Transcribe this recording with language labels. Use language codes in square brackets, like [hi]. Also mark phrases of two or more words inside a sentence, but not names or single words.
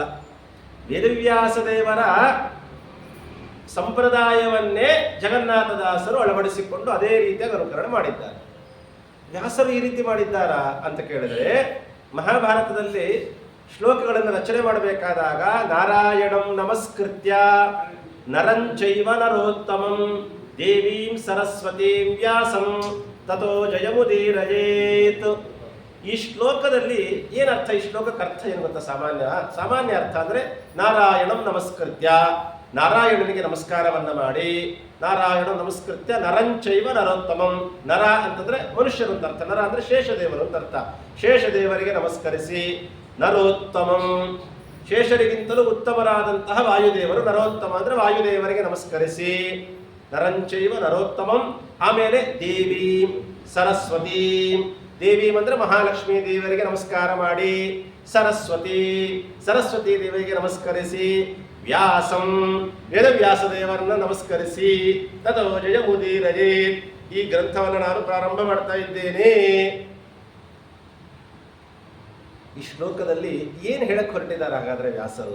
[kn] ವೇದವ್ಯಾಸ ದೇವರ ಸಂಪ್ರದಾಯವನ್ನೇ ಜಗನ್ನಾಥದಾಸರು ಅಳವಡಿಸಿಕೊಂಡು ಅದೇ ರೀತಿಯಾಗಿ ಅನುಕರಣೆ ಮಾಡಿದ್ದಾರೆ. ವ್ಯಾಸರು ಈ ರೀತಿ ಮಾಡಿದ್ದಾರಾ ಅಂತ ಕೇಳಿದ್ರೆ, ಮಹಾಭಾರತದಲ್ಲಿ ಶ್ಲೋಕಗಳನ್ನು ರಚನೆ ಮಾಡಬೇಕಾದಾಗ [sa] ನಾರಾಯಣಂ ನಮಸ್ಕೃತ್ಯ ನರಂಚೈವ ನರೋತ್ತಮಂ ದೇವೀಂ ಸರಸ್ವತೀಂ ವ್ಯಾಸಂ ತಥೋ ಜಯಮುದೀರಯೇತ್. [kn] ಈ ಶ್ಲೋಕದಲ್ಲಿ ಏನರ್ಥ? ಈ ಶ್ಲೋಕಕ್ಕೆ ಅರ್ಥ ಏನು ಗೊತ್ತಾ? ಸಾಮಾನ್ಯ ಅರ್ಥ ಅಂದ್ರೆ [sa] ನಾರಾಯಣಂ ನಮಸ್ಕೃತ್ಯ, [kn] ನಾರಾಯಣನಿಗೆ ನಮಸ್ಕಾರವನ್ನ ಮಾಡಿ, [sa] ನಾರಾಯಣ ನಮಸ್ಕೃತ್ಯ ನರಂಚೈವ ನರೋತ್ತಮಂ. [kn] ನರ ಅಂತಂದ್ರೆ ಮನುಷ್ಯರು ಅಂತ ಅರ್ಥ, ನರ ಅಂದ್ರೆ ಶೇಷದೇವರು ಅಂತ ಅರ್ಥ. ಶೇಷದೇವರಿಗೆ ನಮಸ್ಕರಿಸಿ, ನರೋತ್ತಮಂ ಶೇಷರಿಗಿಂತಲೂ ಉತ್ತಮರಾದಂತಹ ವಾಯುದೇವರು, ನರೋತ್ತಮ ಅಂದ್ರೆ ವಾಯುದೇವರಿಗೆ ನಮಸ್ಕರಿಸಿ, [sa] ನರಂಚೈವ ನರೋತ್ತಮಂ. [kn] ಆಮೇಲೆ [sa] ದೇವೀಂ ಸರಸ್ವತೀಂ, [kn] ದೇವೀಂ ಅಂದ್ರೆ ಮಹಾಲಕ್ಷ್ಮೀ ದೇವರಿಗೆ ನಮಸ್ಕಾರ ಮಾಡಿ, ಸರಸ್ವತಿ ದೇವರಿಗೆ ನಮಸ್ಕರಿಸಿ, ವ್ಯಾಸಂ ವೇದವ್ಯಾಸ ದೇವರನ್ನ ನಮಸ್ಕರಿಸಿ, [sa] ತಥೋ ಜಯಮುದೀರಯೇತ್. [kn] ಈ ಗ್ರಂಥವನ್ನು ನಾನು ಪ್ರಾರಂಭ ಮಾಡ್ತಾ ಇದ್ದೇನೆ. ಈ ಶ್ಲೋಕದಲ್ಲಿ ಏನು ಹೇಳಕ್ ಹೊರಟಿದ್ದಾರೆ ಹಾಗಾದ್ರೆ ವ್ಯಾಸರು?